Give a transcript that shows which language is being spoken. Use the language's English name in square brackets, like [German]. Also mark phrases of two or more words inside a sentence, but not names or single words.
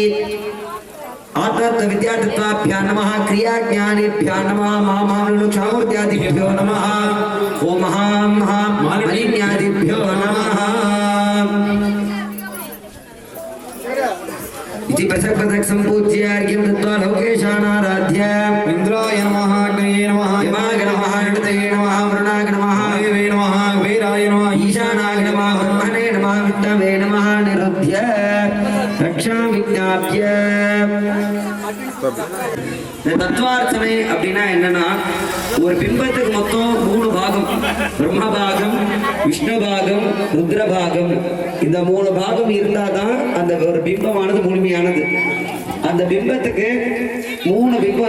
[Sanskrit] आत्मविद्यातत्त्वाभ्यां नमः क्रियाज्ञानेभ्यां नमः महामामनुक्षामूर्त्यादिभ्यो नमः ओम महामालिन्यादिभ्यो नमः इति पृथक् पृथक् सम्पूज्य अर्घ्यं दत्त्वा लोकेशानाराध्य इंद्राय नमः अग्नये नमः यमाय नमः नृतये नमः वरुणाय नमः वायवे नमः वीराय नमः ईशानाय नमः ब्रह्मणे नमः विष्णवे नमः निरुध्य रक्षां विज्ञाप्य [Tamil] இந்த தத்துவார்த்தனை அப்படின்னா என்னன்னா ஒரு பிம்பத்துக்கு மொத்தம் 3 பாகம் பிரம்ம பாகம் விஷ்ணு பாகம் ருத்ர பாகம் இந்த 3 பாகம் இருந்தாதான் அந்த ஒரு பிம்பமானது முழுமையானது அந்த பிம்பத்துக்கு 3 பிம்பம்